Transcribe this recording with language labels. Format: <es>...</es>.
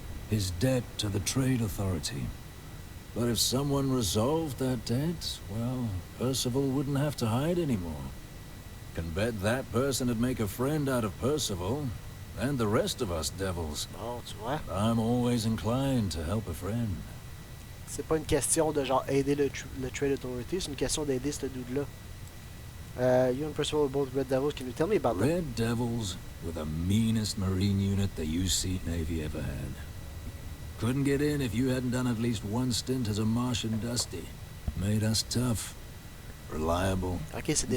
<en>His debt to the Trade Authority. But if someone resolved that debt, well, Percival wouldn't have to hide anymore. Can bet that person would make a friend out of Percival, and the rest of us devils.</en> <fr>Bon, tu vois.</fr> <en>I'm always inclined to help a friend.</en> <fr>C'est pas une question de genre aider le Trade Authority, c'est une question d'aider ce dude-là.</fr> <en>You and Percival are both Red Devils. Can you tell me about them? Red Devils were the meanest Marine unit the UC Navy ever had. Couldn't get in if you hadn't done at least one stint as a Martian Dusty. Made us tough, reliable.</en> <fr>Okay, c'est des</fr>